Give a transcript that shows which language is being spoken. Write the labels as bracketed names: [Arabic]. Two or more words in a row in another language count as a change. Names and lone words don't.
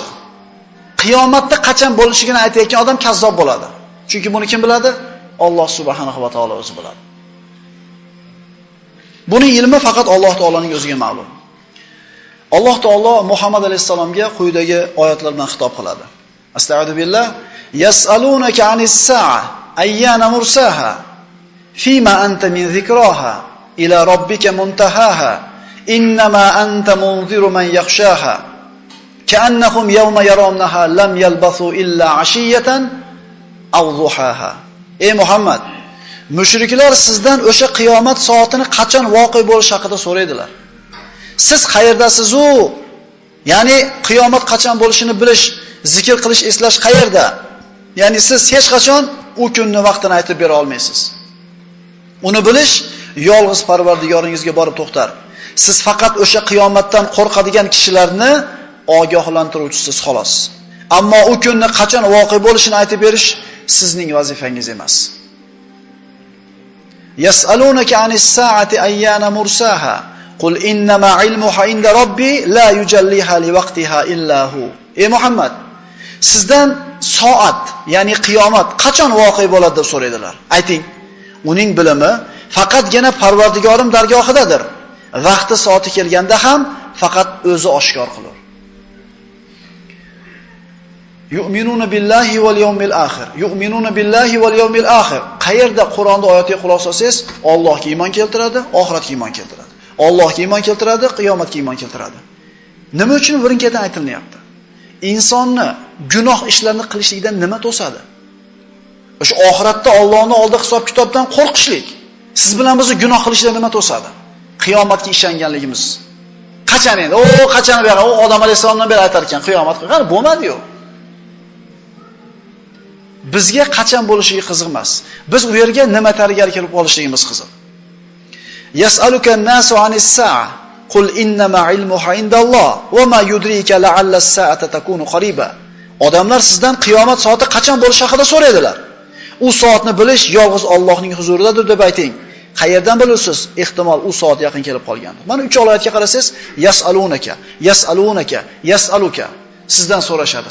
[Uzbek] Qiyomatda qachon bo'lishigini aytayotgan odam kazzob bo'ladi. Chunki buni kim biladi? Alloh [Arabic] سبحانه وتعالى [Uzbek] o'zi biladi. Buning ilmi faqat Alloh taoloning o'ziga ma'lum. Alloh taolo Muhammad alayhisalomga quyidagi oyatlar bilan xitob qiladi. [Arabic] أستغفر بالله. يسألونك عن الساعة أيان مرساها فيم أنت من ذكراها إلى ربك منتهاها إنما أنت منذر من يخشاها كأنهم يوم يرونها لم يلبثوا إلا عشية أو ضحاها. [Uzbek] Ey Muhammad, mushriklar sizdan o'sha qiyomat soatini qachon voqea bo'lishi haqida so'raydilar. Siz qayerdasiz-u? Ya'ni qiyomat qachon bo'lishini bilish, zikr qilish, eslash qayerda? Ya'ni siz hech qachon u kunni vaqtini aytib bera olmaysiz. Uni bilish yolg'iz Parvardigoringizga borib to'xtar. Siz faqat o'sha qiyomatdan qo'rqadigan kishilarni ogohlantiruvchisiz xolos. Ammo u kunni qachon voqea bo'lishini aytib berish sizning vazifangiz emas. [Arabic] يسألونك عن الساعة أيان مرساها قل إنما علمها عند ربي لا يجليها لوقتها إلا هو. [Uzbek] Ey Muhammad, sizdan soat, ya'ni qiyomat qachon voqea bo'ladi deb so'raydilar. Ayting, uning bilimi faqatgina Parvardigorim dargohidadir. Vaqti soati kelganda ham faqat o'zi oshkor qilur. [Arabic] يؤمنون بالله واليوم الآخر. يؤمنون بالله واليوم الآخر. [Uzbek] Qayerda Qur'onda oyatiga quloq solsangiz, Allohga iymon keltiradi, oxiratga iymon keltiradi. Allohga iymon keltiradi, qiyomatga iymon keltiradi. Nima uchun birin-ketin aytilyapti? Insonni gunoh ishlarni qilishlikdan nima to'sadi? O'sha oxiratda Allohning oldida hisob-kitobdan qo'rqishlik. Siz bilan bizni gunoh qilishdan nima to'sadi? Qiyomatga ishonganligimiz. Qachon endi? Qachon beri? Odam alayhisolamdan beri aytar ekan, qiyomat qani bo'lmadi-yu. Bizga qachon bo'lishiga qiziq emas. Biz u yerga nima tayyorgarlik qilib olishligimiz qiziq. [Arabic] يسألك الناس عن الساعة قل إنما علمها عند الله وما يدريك لعل الساعة تكون قريبا. [Uzbek] Odamlar sizdan qiyomat soati qachon bo'lishi haqida so'raydilar. U soatni bilish yolg'iz Allohning huzuridadir deb ayting. Qayerdan bilasiz? Ehtimol u soat yaqin kelib qolgandir. Mana 3 oyatga qarasangiz, [Arabic] يسألونك يسألونك يسألك. [Uzbek] Sizdan so'rashadi.